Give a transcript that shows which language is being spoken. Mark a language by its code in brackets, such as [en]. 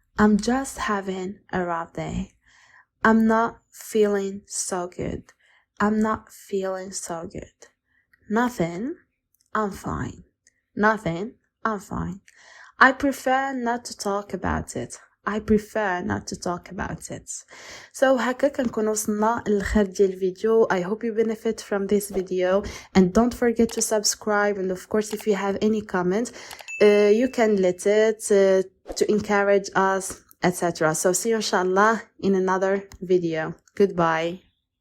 [en] I'm just having a rough day. I'm not feeling so good. I'm not feeling so good. Nothing. I'm fine. Nothing. I'm fine. I prefer not to talk about it. I prefer not to talk about it. [ar] So هكا كنكون وصلنا للآخر ديال الفيديو. [en] I hope you benefit from this video and don't forget to subscribe, and of course if you have any comment you can let it to encourage us, etc. So see you inshallah in another video. Goodbye.